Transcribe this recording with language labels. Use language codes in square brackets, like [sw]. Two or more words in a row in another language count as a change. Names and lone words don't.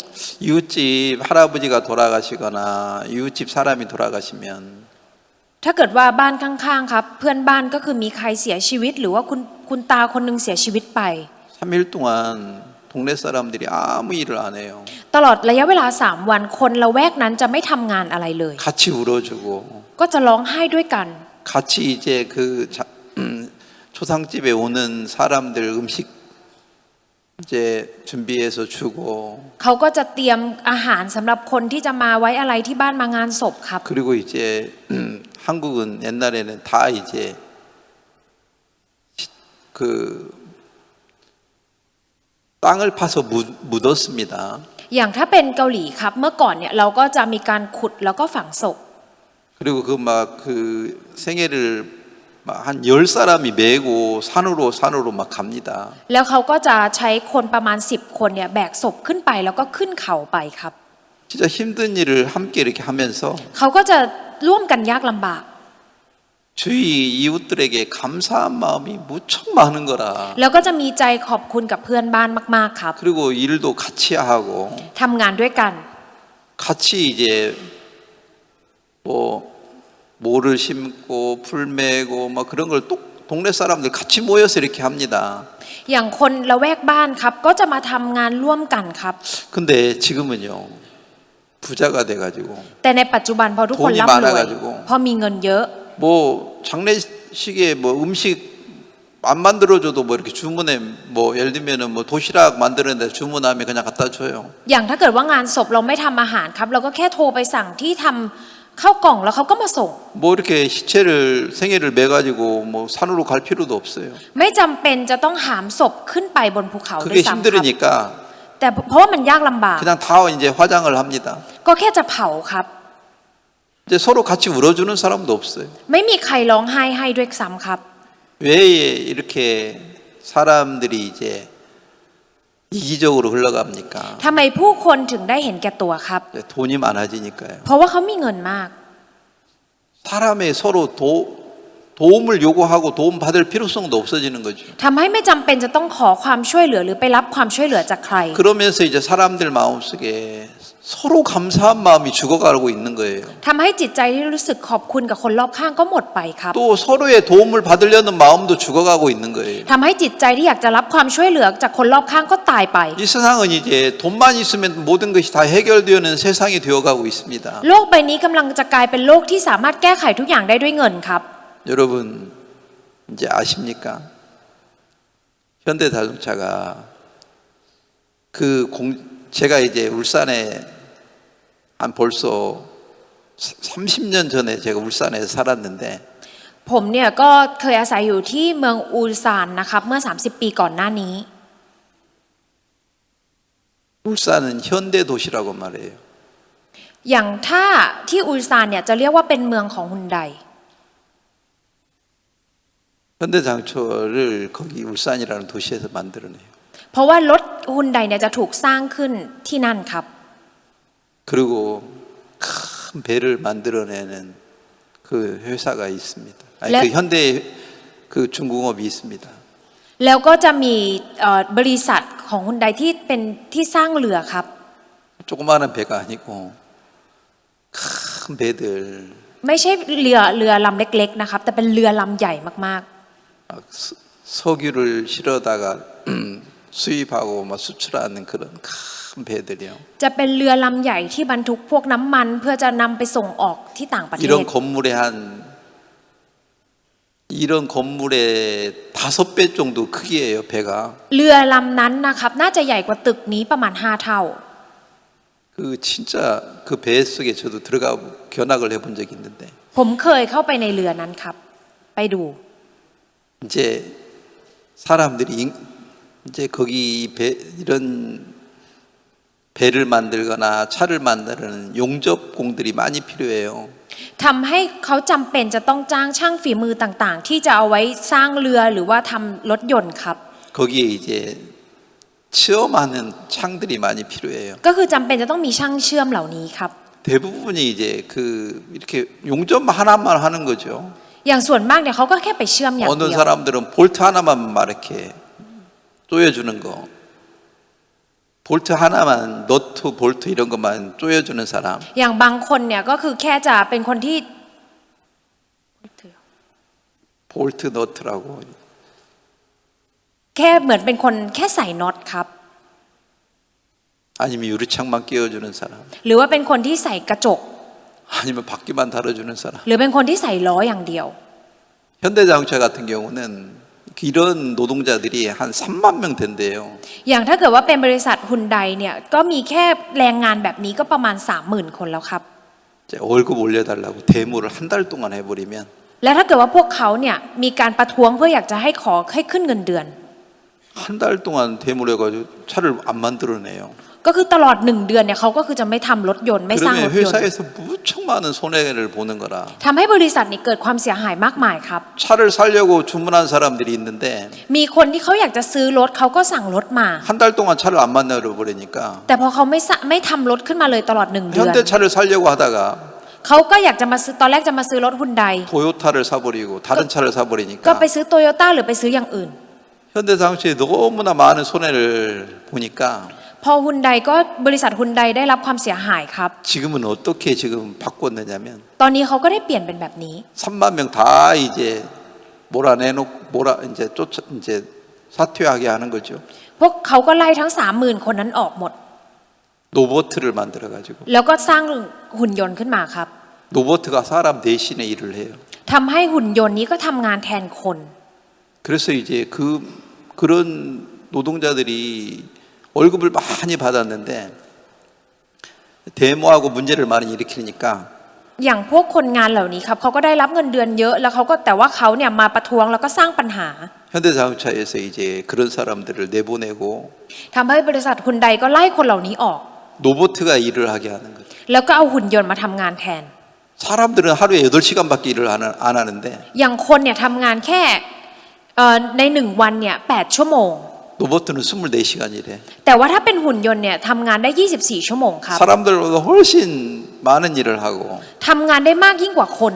[ko] 이웃집 할아버지가 돌아가시거나 이웃집 사람이 돌아가시면 [th] ถ้าเกิดว่าบ้านข้างๆครับเพื่อนบ้านก็คือมีใครเสียชีวิตหรือว่าคุณตาคนนึงเสียชีวิตไป [ko] 3일 동안 동네 사람들이 아무 일을 안 해요. [th] ตลอดระยะเวลา3 วันคนละแวกนั้นจะไม่ทำงานอะไรเลย [ko] 같이 울어주고 [th] ก็จะร้องไห้ด้วยกัน [ko] 같이 이제 그 초상집에 오는 사람들 음식 이제 준비해서 주고 [th] เขาก็จะเตรียมอาหารสำหรับคนที่จะมาไว้อะไรที่บ้านมางานศพครับ [ko] 그리고 이제 한국은 옛날에는 다 이제 그 땅을 파서 묻었습니다. [th] อย่างถ้าเป็นเกาหลีครับเมื่อก่อนเนี่ยเราก็จะมีการขุดแล้วก็ฝังศพ [ko] 그리고 그 막 그 생애를 한 10사람이 메고 산으로 막 갑니다. [th] แล้วเขาก็จะใช้คนประมาณ10คนเนี่ยแบกศพขึ้นไปแล้วก็ขึ้นเขาไปครับ [ko] 진짜 힘든 일을 함께 이렇게 하면서 [th] เขาก็จะร่วมกันยากลำบาก [ko] 주위 이웃들에게 감사한 마음이 무척 많은 거라. [th] แล้วก็จะมีใจขอบคุณกับเพื่อนบ้านมากๆครับ [ko] 그리고 일도 같이 하고 [th] ทำงานด้วยกัน [ko] 같이 이제 뭐 모를 심고 풀 메고 막 그런 걸 또 동네 사람들 같이 모여서 이렇게 합니다. [th] อย่างคนละแวกบ้านครับก็จะมาทำงานร่วมกันครับ [ko] 근데 지금은요 부자가 돼가지고 [th] แต่ในปัจจุบันพอทุกคนร่ำรวย [ko] 돈이 많아가지고 [th] พอมีเงินเยอะ [ko] 뭐 장례식에 뭐 음식 안 만들어줘도 뭐 이렇게 주문해 뭐 예를 들면은 뭐 도시락 만드는데 주문하면 그냥 갖다 줘요. [th] อย่างถ้าเกิดว่างานศพเราไม่ทำอาหารครับเราก็แค่โทรไปสั่งที่ทำข้าวกล่องแล้วเขาก็มาส่ง [ko] 뭐 이렇게 시체를 생애를 매가지고 뭐 산으로 갈 필요도 없어요. [th] ไม่จำเป็นจะต้องหามศพขึ้นไปบนภูเขาด้ว [ko] 그게 [th] ยซ้ำครับ [ko] 힘들으니까 [th] แต่เพราะว่ามันยากลำบาก [ko] 그냥 다 이제 화장을 합니다. [th] ก็แค่จะเผาครับ [ko] 이제 서로 같이 울어주는 사람도 없어요. [th] ไม่มีใครร้องไห้ให้ด้วยซ้ำครับ [ko] 왜 이렇게 사람들이 이제 이기적으로 흘러갑니까? [th] ทำไมผู้คนถึงได้เห็นแก่ตัวครับ [ko] 돈이 많아지니까요. [th] เพราะว่าเขามีเงินมาก [ko] 사람의 서로 도움을 요구하고 도움 받을 필요성도 없어지는 거죠. [th] ทำให้ไม่จำเป็นจะต้องขอความช่วยเหลือหรือไปรับความช่วยเหลือจากใคร [ko] 그러면서 이제 사람들 마음속에 서로 감사한 마음이 죽어가고 있는 거예요. [th] ทำให้จิตใจที่รู้สึกขอบคุณกับคนรอบข้างก็หมดไปครับ [ko] 또 서로의 도움을 받으려는 마음도 죽어가고 있는 거예요. [th] ทำให้จิตใจที่อยากจะรับความช่วยเหลือจากคนรอบข้างก็ตายไป [ko] 이 세상은 이제 돈만 있으면 모든 것이 다 해결되는 세상이 되어가고 있습니다. [th] โลกใบนี้กำลังจะกลายเป็นโลกที่สามารถแก้ไขทุกอย่างได้ด้วยเงินครับ [ko] 여러분 이제 아십니까? 현대자동차가 제가 이제 울산에 한 벌써 30년 전에 제가 울산에 살았는데 [th] ผมเนี่ยก็เคยอาศัยอยู่ที่เมืองอูลซานนะครับเมื่อ30ปีก่อนหน้านี้ [ko] 울산은 현대 도시라고 말해요. [th] อย่างถ้าที่อูลซานเนี่ยจะเรียกว่าเป็นเมืองของฮุนได [ko] 현대장초를 거기 울산이라는 도시에서 만들어내요. [th] เพราะว่ารถฮุนไดเนี่ยจะถูกสร้างขึ้นที่นั่นครับ [ko] 그리고 큰 배를 만들어내는 그 회사가 있습니다. 아니, 그 현대 그 중공업이 있습니다. [th] แล้วก็จะมีบริษัทของฮุนไดที่เป็นที่สร้างเรือครับ [ko] 조그마한 배가 아니고 큰 배들 [th] ไม่ใช่เรือลำเล็กๆนะครับแต่เป็นเรือลำใหญ่มาก [ko] 석유를 실어다가 수입하고 막 수출하는 그런 큰 배들이요. [th] ๆจะเป็นเรือลำใหญ่ที่บรรทุกพวกน้ำมันเพื่อจะนำไปส่งออกที่ต่างประเทศ [ko] 이런 건물의 5배 정도 크기예요, 배가. [th] เรือลำนั้นนะครับน่าจะใหญ่กว่าตึกนี้ประมาณ5เท่า [ko] 그 진짜 그 배 속에 저도 들어가 견학을 해본 적이 있는데 [th] ผมเคยเข้าไปในเรือนั้นครับไปดู [ko] 이제 사람들이 이제 거기 이런 배를 만들거나 차를 만드는 용접공들이 많이 필요해요. [th] ทำให้เขาจำเป็นจะต้องจ้างช่างฝีมือต่างๆ ที่จะเอาไว้สร้างเรือหรือว่าทำรถยนต์ครับ [ko] 거기에 이제 체험하는 창들이 많이 필요해요. [th] ก็คือจำเป็นจะต้องมีช่างเชื่อมเหล่านี้ครับ [ko] 대부분이 이제 이렇게 용접 하나만 하는 거죠. [th] อย่างส่วนมากเนี่ยเขาก็แค่ไปเชื่อมอย่าง [ko] 어느 [th] เดียว [ko] 사람들은 볼트 하나만 막 이렇게 조여주는 거, 볼트 하나만 너트 볼트 이런 것만 조여주는 사람. [th] อย่างบางคนเนี่ยก็คือแค่จะเป็นคนที่ [ko] 볼트 너트라고. [th] แค่เหมือนเป็นคนแค่ใส่น็อตครับ [ko] 아니면 유리창만 끼워주는 사람. [th] หรือว่าเป็นคนที่ใส่กระจก [ko] 아니면 바퀴만 달아주는 사람. [th] หรือเป็นคนที่ใส่ล้ออย่างเดียว [ko] 현대자동차 같은 경우는 이런 노동자들이 한 3만 명 된대요. [th] อย่างถ้าเกิดว่าเป็นบริษัทฮุนไดเนี่ยก็มีแค่แรงงานแบบนี้ก็ประมาณ 30,000 คนแล้วครับ [ko] 이제 월급 올려달라고 데모를 한 달 동안 해버리면 [th] และถ้าเกิดว่าพวกเขาเนี่ยมีการประท้วงเพื่ออยากจะให้ขอให้ขึ้นเงินเดือน [ko] 한 달 동안 데모를 해가지고 차를 안 만들어내요. [th] ก็คือตลอด1 เดือนเนี่ยเขาก็คือจะไม่ทำรถยนต์ไม่สร้างร [ko] 그러면 [th] ถยนต์ [ko] 회사에서 무척 많은 손해를 보는 거라. [th] ทำให้บริษัทนี้เกิดความเสียหายมากมายครับ [ko] 차를 사려고 주문한 사람들이 있는데 [th] มีคนที่เขาอยากจะซื้อรถเขาก็สั่งรถมา [ko] 한 달 동안 차를 안 만들어 버리니까 [th] แต่พอเขาไม่ทำรถขึ้นมาเลยตลอด1 เดือน [ko] 현대차를 사려고 하다가 [th] เขาก็อยากจะมาซื้อตอนแรกจะมาซื้อรถฮุนได [ko] 토요타를 사버리고 다른 차를 [th] ก็ [ko] 사버리니까 [th] ไปซื้อโตโยต้าหรือไปซื้ออย่างอื่น [ko] 현대자동차에 너무나 많은 손해를 보니까 [th] พอฮุนไดก็บริษัทฮุนไดได้รับความเสียหายครับ [ko] 지금은 어떻게 지금 바꿨느냐면 [th] ตอนนี้เขาก็ได้เปลี่ยนเป็นแบบนี้ [ko] 3만 명 다 이제 몰아내놓고 이제 사퇴하게 하는 거죠. [th] พวกเขาก็ไล่ทั้ง 30,000 คนนั้นออกหมด [ko] 로봇을 만들어 가지고 [th] แล้วก็สร้างหุ่นยนต์ขึ้นมาครับ [ko] 로봇가 사람 대신에 일을 해요. [th] ทำให้หุ่นยนต์นี้ก็ทำงานแทนคน [ko] 그래서 이제 그런 노동자들이 월급을 많이 받았는데 데모하고 문제를 많이 일으키니까 [th] อย่างพวกคนงานเหล่านี้ครับเขาก็ได้รับเงินเดือนเยอะแล้วเขาก็แต่ว่าเขาเนี่ยมาประท้วงแล้วก็สร้างปัญหา [ko] 현대자동차에서 이제 그런 사람들을 내보내고 [th] ทำให้บริษัทฮุนไดก็ไล่คนเหล่านี้ออก [ko] 로봇가 일을 하게 하는 거죠. [th] แล้วก็เอาหุ่นยนต์มาทำงานแทน [ko] 사람들은 하루에 8시간밖에 일을 안 하는데 [th] อย่างคนเนี่ยทำงานแค่ใน1 วันเนี่ย8 ชั่วโมง [ko] 로봇은 24시간 일해. [th] แต่ว่าถ้าเป็นหุ่นยนต์เนี่ยทำงานได้24 ชั่วโมงครับ [ko] 사람들보다 훨씬 많은 일을 하고 [th] ทำงานได้มากยิ่งกว่าคน